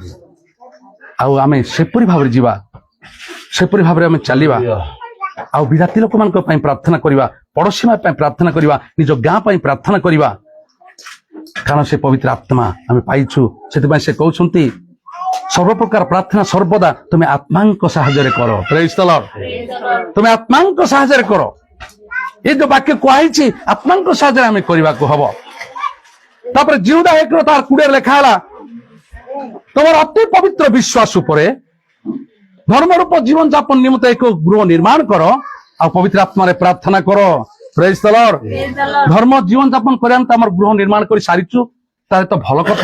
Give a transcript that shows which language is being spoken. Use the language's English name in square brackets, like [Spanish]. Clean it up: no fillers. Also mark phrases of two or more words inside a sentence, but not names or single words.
[Odia] ଆଉ ଆମେ ସେପରି ଭାବରେ ଯିବା, ସେପରି ଭାବରେ ଆମେ ଚାଲିବା, ଆଉ ବିରାତି ଲୋକମାନଙ୍କ ପାଇଁ ପ୍ରାର୍ଥନା କରିବା, ପଡୋଶୀ ପାଇଁ ପ୍ରାର୍ଥନା କରିବା, ନିଜ ଗାଁ ପାଇଁ ପ୍ରାର୍ଥନା କରିବା। କାରଣ ସେ ପବିତ୍ର ଆତ୍ମା ଆମେ ପାଇଛୁ। ସେଥିପାଇଁ ସେ କହୁଛନ୍ତି ସର୍ବପ୍ରକାର ପ୍ରାର୍ଥନା ସର୍ବଦା ତୁମେ ଆତ୍ମାଙ୍କ ସାହାଯ୍ୟରେ କର। [English] Praise the Lord. [Odia] ତୁମେ ଆତ୍ମାଙ୍କ ସାହାଯ୍ୟରେ କର। ଏଇ ଯେ ବାକ୍ୟରେ কুହାଯାଇଛି ଆତ୍ମାଙ୍କ ସାହାଯ୍ୟରେ ଆମେ କରିବାକୁ ହବ। ତାପରେ ଜିହୁଦା 1:20 ଲେଖା ହେଲା, ତମର ଅତି ପବିତ୍ର ବିଶ୍ୱାସ ଉପରେ ଧର୍ମରୂପ ଜୀବନ ଯାପନ ନିମନ୍ତେ ଏକ ଗୃହ ନିର୍ମାଣ କର, ଆଉ ପବିତ୍ର ଆତ୍ମାରେ ପ୍ରାର୍ଥନା କର। [English] Praise the Lord. [Odia] ଧର୍ମ ଜୀବନ ଯାପନ କରିବା ତ ଆମର ଗୃହ ନିର୍ମାଣ କରି ସାରିଛୁ, ତାହେଲେ ତ ଭଲ କଥା।